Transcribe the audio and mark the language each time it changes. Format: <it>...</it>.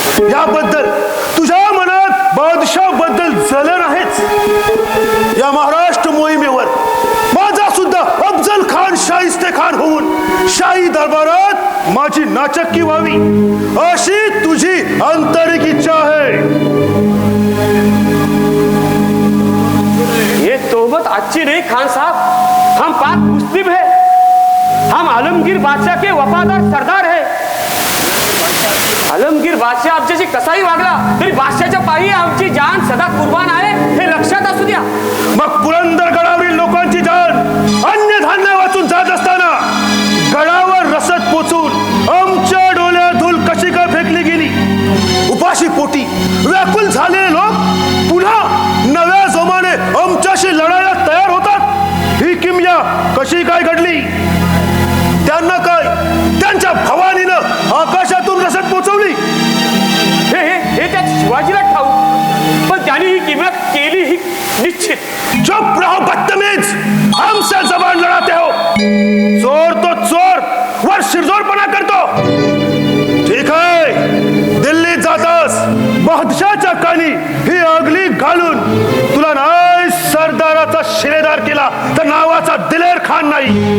<mr>याबद्दल तुझ्या मनात बादशाह बद्दल जलन आहेच. या महाराष्ट्र मोहिमेवर माझा सुद्धा अफजल खान शाहिस्ते खान होऊन शाही दरबारात माझी नाचक्की व्हावी अशी तुझी आंतरिक इच्छा आहे.</mr> <hi>ये तोहमत अच्छी नहीं खान साहब. हम पाक मुस्लिम है, हम आलमगीर बादशाह के वफादार सरदार है.</hi> <mr>आलमगीर बादशाह आमच्याशी कसाही वागला तरी बादशाहच्या पायी आमची जान सदा कुर्बान आहे हे लक्षात असू द्या. मग पुरंदर गडावरील लोकांची जान अन्य धान्य वाचून जात असताना गडावर रसद पोचून आमच्या डोळ्यात धूल कशी काय फेकली गेली. उपाशी पोटी व्याकुल झालेले लोक पुन्हा नव्या जोमाने आमच्याशी लढायला तयार होतात. ही किमया कशी काय घडली? त्यांना काय त्यांच्या भवानीनं आकाशातून रसद पोचवली? हे त्या शिवाजीला ठाऊक, पण त्यांनी ही किंमत केली ही निश्चित.</mr> <hi>चुप रहो बदतमीज, हमसे जबान लड़ाते हो.</hi> <mr>चोर तो चोर वर शिरजोरपणा करतो. ठीक आहे, दिल्लीत जातास बादशाहच्या कानी ही आगली घालून तुला नाही सरदाराचा शिलेदार केला तर नावाचा दिलेर खान नाही.</mr>